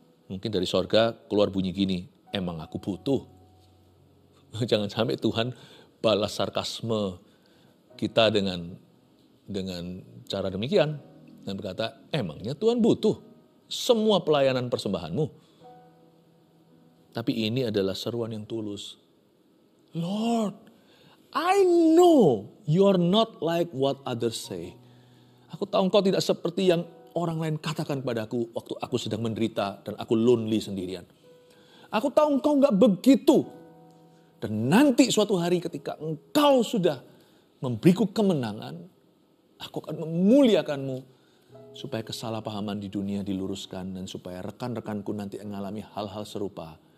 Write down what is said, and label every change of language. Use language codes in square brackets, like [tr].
[id] Mungkin dari sorga keluar bunyi gini, emang aku butuh. Jangan sampai Tuhan balas sarkasme kita dengan cara demikian. Dan berkata, emangnya Tuhan butuh semua pelayanan persembahanmu. Tapi ini adalah seruan yang tulus. [en] Lord, I know you're not like what others say. [id] Aku tahu engkau tidak seperti yang orang lain katakan padaku waktu aku sedang menderita dan aku lonely sendirian. Aku tahu engkau gak begitu. Dan nanti suatu hari ketika engkau sudah memberiku kemenangan, aku akan memuliakanmu supaya kesalahpahaman di dunia diluruskan dan supaya rekan-rekanku nanti mengalami hal-hal serupa.